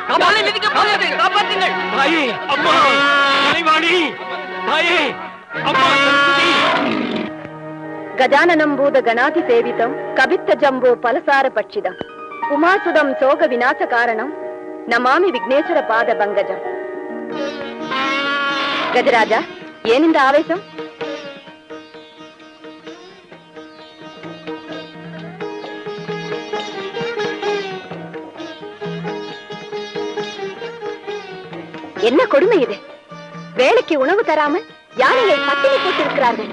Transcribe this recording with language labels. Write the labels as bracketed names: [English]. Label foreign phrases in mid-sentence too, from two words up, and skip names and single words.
[Tamil] காலை மிதிக்க போகிறது, காப்பாற்றுங்கள். தாயே, அம்மா, கலைவாணி, தாயே, அம்மா, சரஸ்வதி. [Sanskrit] गजाननं भूत गणादि सेवितं कपित्थ जम्बू फलसार भक्षितं उमासुतं शोक विनाश कारणं नमामि विघ्नेश्वर पाद पङ्कजं. [Telugu] గజరాజ, ఏనింద ఆవేశం? [Tamil] என்ன கொடுமை இது! வேலைக்கு உணவு தராமல் யானையை பட்டினி போட்டிருக்கிறார்கள்.